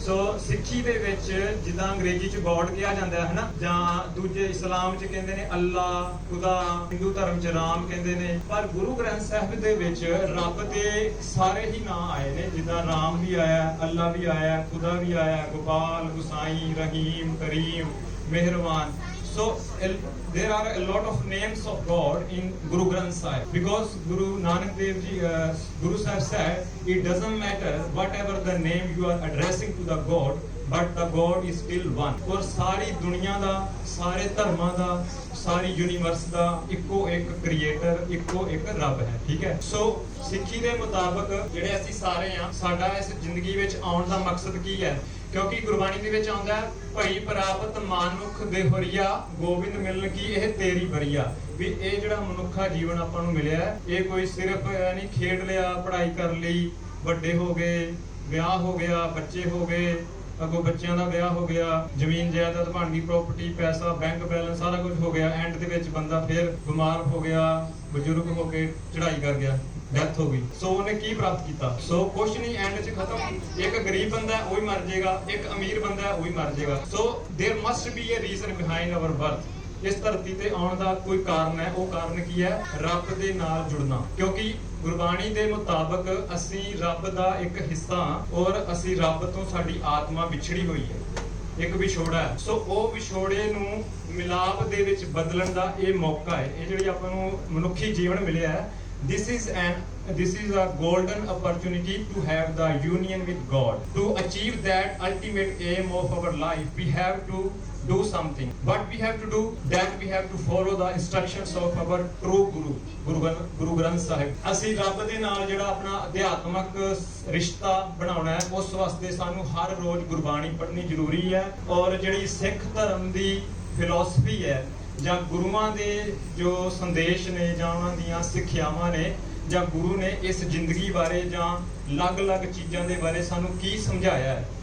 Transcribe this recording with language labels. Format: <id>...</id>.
<pa>ਸੋ ਸਿੱਖੀ ਦੇ ਵਿੱਚ ਜਿੱਦਾਂ ਅੰਗਰੇਜ਼ੀ ਚ ਗੋਡ ਕਿਹਾ ਜਾਂਦਾ ਹੈ ਨਾ, ਜਾਂ ਦੂਜੇ ਇਸਲਾਮ ਚ ਕਹਿੰਦੇ ਨੇ ਅੱਲਾ, ਖੁਦਾ, ਹਿੰਦੂ ਧਰਮ ਚ ਰਾਮ ਕਹਿੰਦੇ ਨੇ, ਪਰ ਗੁਰੂ ਗ੍ਰੰਥ ਸਾਹਿਬ ਦੇ ਵਿੱਚ ਰੱਬ ਦੇ ਸਾਰੇ ਹੀ ਨਾਂ ਆਏ ਨੇ। ਜਿੱਦਾਂ ਰਾਮ ਵੀ ਆਇਆ, ਅੱਲਾ ਵੀ ਆਇਆ, ਖੁਦਾ ਵੀ ਆਇਆ, ਗੋਪਾਲ, ਗੁਸਾਈ, Rahim, cream, Mehrban.</pa> <en>So there are a lot of names of God in Guru Granth Sahib, because Guru Nanak Dev Ji, Guru Sahib said it doesn't matter whatever the name you are addressing to the God, but the God is still one।</en> <hi>और सारी दुनिया</hi> <pa>ਦਾ, ਸਾਰੇ ਧਰਮਾਂ ਦਾ, ਸਾਰੀ universe ਦਾ ਇੱਕੋ ਇੱਕ creator, ਇੱਕੋ ਇੱਕ ਰੱਬ ਹੈ। ਠੀਕ ਹੈ। ਸੋ ਸਿੱਖੀ ਦੇ ਮੁਤਾਬਕ ਜਿਹੜੇ ਅਸੀਂ ਸਾਰੇ ਆ, ਸਾਡਾ ਇਸ ਜ਼ਿੰਦਗੀ ਵਿੱਚ ਆਉਣ ਦਾ ਮਕਸਦ ਕੀ ਹੈ? ਕਿਉਂਕਿ ਗੁਰਬਾਣੀ ਦੇ ਵਿੱਚ ਆਉਂਦਾ ਹੈ, ਭਈ ਪ੍ਰਾਪਤ ਮਾਨੁਖ ਦੇ ਹੋਰੀਆ, ਗੋਬਿੰਦ ਮਿਲਣ ਕੀ ਇਹ ਤੇਰੀ ਬਰੀਆ। ਵੀ ਇਹ ਜਿਹੜਾ ਮਨੁੱਖਾ ਜੀਵਨ ਆਪਾਂ ਨੂੰ ਮਿਲਿਆ, ਇਹ ਕੋਈ ਸਿਰਫ ਨਹੀਂ ਖੇਡ ਲਿਆ, ਪੜ੍ਹਾਈ ਕਰ ਲਈ, ਵੱਡੇ ਹੋ ਗਏ, ਵਿਆਹ ਹੋ ਗਿਆ, ਬੱਚੇ ਹੋ ਗਏ, ਅੱਗੋਂ ਬੱਚਿਆਂ ਦਾ ਵਿਆਹ ਹੋ ਗਿਆ, ਜ਼ਮੀਨ ਜਾਇਦਾਦ ਬਣ ਗਈ, ਪ੍ਰਾਪਰਟੀ, ਪੈਸਾ, ਬੈਂਕ ਬੈਲੈਂਸ ਸਾਰਾ ਕੁਝ ਹੋ ਗਿਆ, ਐਂਡ ਦੇ ਵਿੱਚ ਬੰਦਾ ਫਿਰ ਬਿਮਾਰ ਹੋ ਗਿਆ, ਬਜ਼ੁਰਗ ਹੋ ਕੇ ਚੜ੍ਹਾਈ ਕਰ ਗਿਆ, ਡੈਥ ਹੋ ਗਈ। ਸੋ ਉਹਨੇ ਕੀ ਪ੍ਰਾਪਤ ਕੀਤਾ? ਸੋ ਕੁਛ ਨਹੀਂ, ਐਂਡ 'ਚ ਖਤਮ। ਇੱਕ ਗਰੀਬ ਬੰਦਾ ਹੈ ਉਹ ਹੀ ਮਰ ਜਾਏਗਾ, ਇੱਕ ਅਮੀਰ ਬੰਦਾ ਹੈ ਉਹ ਹੀ ਮਰ ਜਾਏਗਾ।</pa> <en>So there must be a reason behind our birth।</en> <pa>ਇਸ ਧਰਤੀ ਤੇ ਆਉਣ ਦਾ ਕੋਈ ਕਾਰਨ ਹੈ। ਉਹ ਕਾਰਨ ਕੀ ਹੈ? ਰੱਬ ਦੇ ਨਾਲ ਜੁੜਨਾ। ਕਿਉਂਕਿ ਗੁਰਬਾਣੀ ਦੇ ਮੁਤਾਬਕ ਅਸੀਂ ਰੱਬ ਦਾ ਇੱਕ ਹਿੱਸਾ, ਔਰ ਅਸੀਂ ਰੱਬ ਤੋਂ ਸਾਡੀ ਆਤਮਾ ਵਿਛੜੀ ਹੋਈ ਹੈ, ਇੱਕ ਵਿਛੋੜਾ ਹੈ। ਸੋ ਉਹ ਵਿਛੋੜੇ ਨੂੰ ਮਿਲਾਪ ਦੇ ਵਿੱਚ ਬਦਲਣ ਦਾ ਇਹ ਮੌਕਾ ਹੈ। ਇਹ ਜਿਹੜੀ ਆਪਾਂ ਨੂੰ ਮਨੁੱਖੀ ਜੀਵਨ ਮਿਲਿਆ ਹੈ,</pa> <en>this is a golden opportunity to have the union with God. To achieve that ultimate aim of our life, we have to do something. What we have to do? That we have to follow the instructions of our true Guru Granth Sahib.</en> <pa>ਅਸੀਂ ਰੱਬ ਦੇ ਨਾਲ ਜਿਹੜਾ ਆਪਣਾ ਅਧਿਆਤਮਕ ਰਿਸ਼ਤਾ ਬਣਾਉਣਾ ਹੈ, ਉਸ ਵਾਸਤੇ ਸਾਨੂੰ ਹਰ ਰੋਜ਼ ਗੁਰਬਾਣੀ ਪੜ੍ਹਨੀ ਜ਼ਰੂਰੀ ਹੈ। ਔਰ ਜਿਹੜੀ ਸਿੱਖ ਧਰਮ ਦੀ ਫਿਲਾਸਫੀ ਹੈ, ਜਾਂ ਗੁਰੂਆਂ ਦੇ ਜੋ ਸੰਦੇਸ਼ ਨੇ, ਜਾਂ ਉਹਨਾਂ ਦੀਆਂ ਸਿੱਖਿਆਵਾਂ ਨੇ, ਜਾਂ ਗੁਰੂ ਨੇ ਇਸ ਜ਼ਿੰਦਗੀ ਬਾਰੇ ਜਾਂ ਅਲੱਗ-ਅਲੱਗ ਚੀਜ਼ਾਂ ਦੇ ਬਾਰੇ ਸਾਨੂੰ ਕੀ ਸਮਝਾਇਆ ਹੈ,</pa>